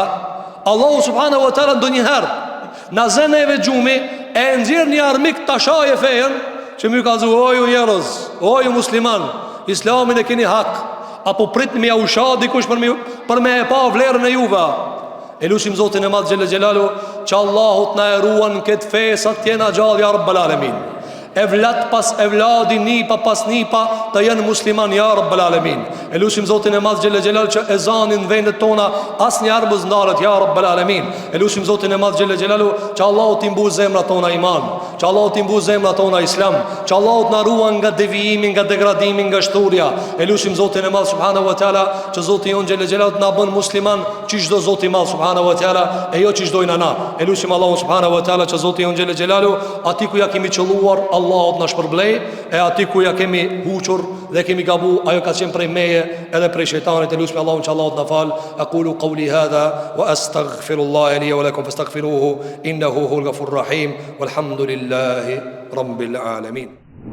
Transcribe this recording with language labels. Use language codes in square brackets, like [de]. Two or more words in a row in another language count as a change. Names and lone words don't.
[sq] Allahu [ar] سبحانه وتعالى [sq] ndonjëherë na zeneve gjumi e nxjerr një armik ta shaje fejen që më ka thënë o ju njerëz, o ju musliman, islamin e keni hak, apo pritni me usha dikush për me e pa vlerën e juve. E lutim Zotin e Madh [ar] جل جلاله [sq] që Allahu të na e ruan këtë fe sa të jena gjallë [ar] يا رب العالمين. [sq] Evlat pas evladi, nipa pas nipa të janë musliman [ar] يا رب العالمين. [sq] E lutim Zotin e Madh [ar] جل جلاله [sq] që ezanin në vendet tona asnjëherë mos ndalet [ar] يا رب العالمين. [sq] E lutim Zotin e Madh [ar] جل جلاله [sq] që Allahu t'i mbush zemrat tona iman, që Allahu t'i mbush zemrat tona islam, që Allahu të na ruan nga devijimi, nga degradimi, nga shturja. E lutim Zotin e Madh [ar] سبحانه وتعالى [sq] që Zoti jon [ar] جل جلاله [sq] të na bën musliman që çdo Zoti i Madh [ar] سبحانه وتعالى [sq] e jo që çdojnë ana. E lutim Allahu [ar] سبحانه وتعالى [sq] që Zoti jon [ar] جل جلاله [sq] aty ku ja kemi qelluar Allahu na shpërblej, e aty ku ja kemi huqur dhe kemi gabu, ajo ka qenë prej meje edhe prej shejtanit. E lutem Allahun që Allahu të na fal. [ar] أقول قولي هذا وأستغفر الله لي ولكم فاستغفروه إنه هو الغفور الرحيم والحمد لله رب العالمين.